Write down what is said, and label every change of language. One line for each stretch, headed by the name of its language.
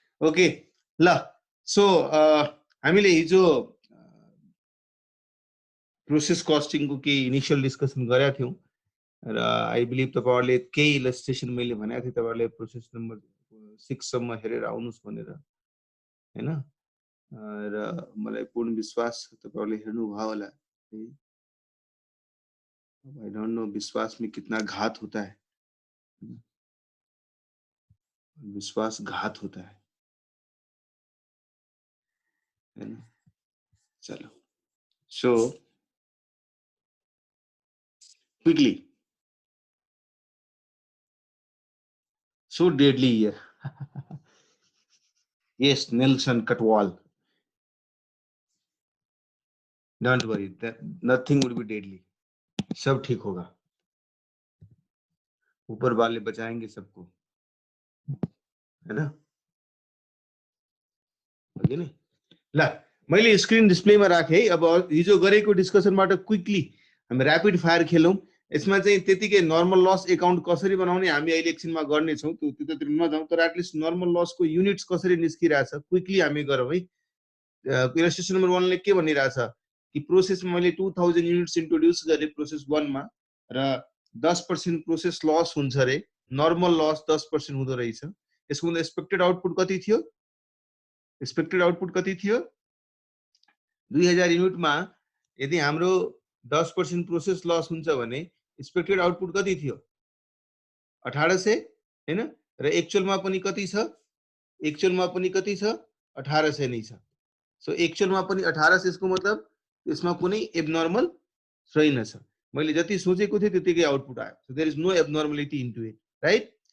Nepali: Okay ल, so हामीले हिजो प्रोसेस कस्टिङको केही इनिसियल डिस्कसन गरेका थियौँ र
English: I believe
Nepali: तपाईँहरूले केही इलस्ट्रेसन मैले भनेको थिएँ, तपाईँहरूले प्रोसेस नम्बर 6 सम्म हेरेर आउनुहोस् भनेर हैन। र मलाई पूर्ण विश्वास छ तपाईँहरूले हेर्नुभयो होला।
English: I don't know
Hindi: विश्वास में कितना घात होता है, विश्वास घात होता है ना। चलो,
English: So quickly, so deadly here. Yes, Nelson Katwal. Don't worry, that nothing would be deadly.
Hindi: सब ठीक होगा, ऊपर वाले बचाएंगे सबको, है ना।
Nepali: ओके नि ल, मैले स्क्रिन डिस्प्लेमा राखेँ। अब हिजो गरेको डिस्कसनबाट क्विकली हामी ऱ्यापिड फायर खेलौँ। यसमा चाहिँ त्यतिकै नर्मल लस एकाउन्ट कसरी बनाउने हामी अहिले एकछिनमा गर्नेछौँ, त्यतातिर नजाउँ, तर एटलिस्ट नर्मल लसको युनिट्स कसरी निस्किरहेछ क्विकली हामी गरौँ है। इलस्ट्रेसन नम्बर 1 ले के भनिरहेछ कि प्रोसेसमा मैले 2000 युनिट्स इन्ट्रोड्युस गरेँ प्रोसेस 1 मा र 10% प्रोसेस लस हुन्छ रे। नर्मल लस 10% हुँदो रहेछ। यसको एक्सपेक्टेड आउटपुट कति थियो? एक्सपेक्टेड आउटपुट कति थियो? 2000 युनिटमा यदि हाम्रो 10% प्रोसेस लस हुन्छ भने एक्सपेक्टेड आउटपुट कति थियो? 1800 हैन। र एक्चुअलमा पनि कति छ? एक्चुअलमा पनि कति छ? 1800 नै छ। सो एक्चुअलमा पनि 1800, यसको मतलब यसमा कुनै एबनर्मल छैनछ। मैले जति सोचेको थिएँ त्यतिकै आउटपुट आयो।
English: So there is no abnormality into it, right.